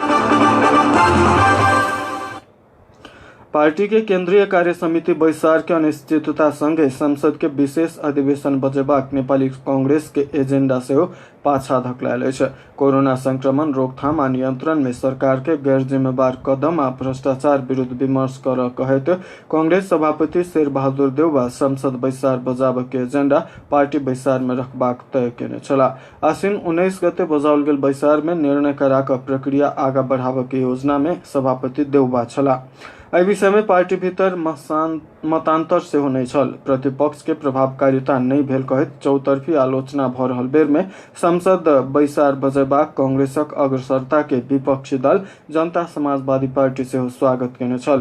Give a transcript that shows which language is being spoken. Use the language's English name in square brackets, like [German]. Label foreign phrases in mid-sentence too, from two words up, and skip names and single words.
[Maithili] पार्टी के केंद्रीय कार्य समिति बैसार के अनिश्चितता संगे संसद के विशेष अधिवेशन बजेबाक नेपाली कांग्रेस के एजेंडा से पाछा धकेलायल अछि। कोरोना संक्रमण रोकथाम आ नियंत्रण में सरकार के गैर जिम्मेवार कदम आ भ्रष्टाचार विरुद्ध विमर्श कर कहैत कांग्रेस सभापति शेर बहादुर देउवा संसद बैसार बजाबक के एजेंडा पार्टी बैसार में रखबाक तय केने छलाह। आश्विन 19 गते बजाओल गेल बैसार में निर्णय करा क प्रक्रिया आगा बढ़ाबक योजना में सभापति देउवा छलाह। एहि विषय में पार्टी भीतर मतान्तर सेहो नहि छल। प्रतिपक्ष के प्रभावकारिता नहि भेल कहैत चौतरफी आलोचना भ रहल बेर में संसद बैसार बजेबाक कांग्रेसक अग्रसरता के विपक्षी दल जनता समाजवादी पार्टी सेहो स्वागत केने छल।